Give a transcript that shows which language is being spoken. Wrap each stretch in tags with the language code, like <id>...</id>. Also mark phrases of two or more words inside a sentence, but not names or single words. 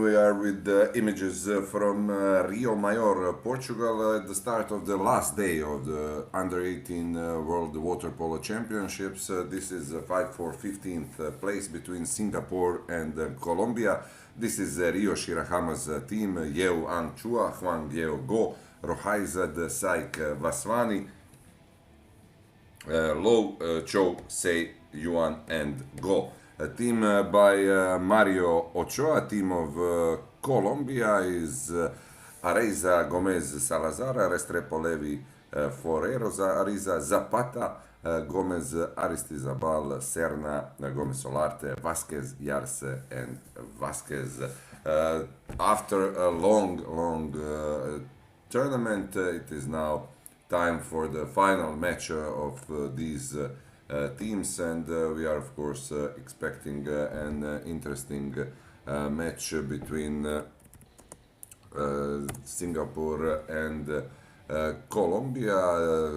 <en>We are with the images from Rio Maior, Portugal, at the start of the last day of the Under 18 World Water Polo Championships. This is the fight for 15th place between Singapore and Colombia. This is Rio Shirahama's team: Yeo Ang Chua, Huang Yeo Go, Rohaizad Saik Vaswani, Lo Cho Sei Yuan and Go. A team by Mario Ochoa. Team of Colombia is Areza Gomez Salazar, Restrepo Levi Forero, Ariza Zapata, Gomez Aristizabal, Serna, Gomez Solarte, Vasquez Yarse, and Vasquez. After a long tournament, it is now time for the final match of these teams, and we are of course expecting an interesting match between Singapore and Colombia.</en>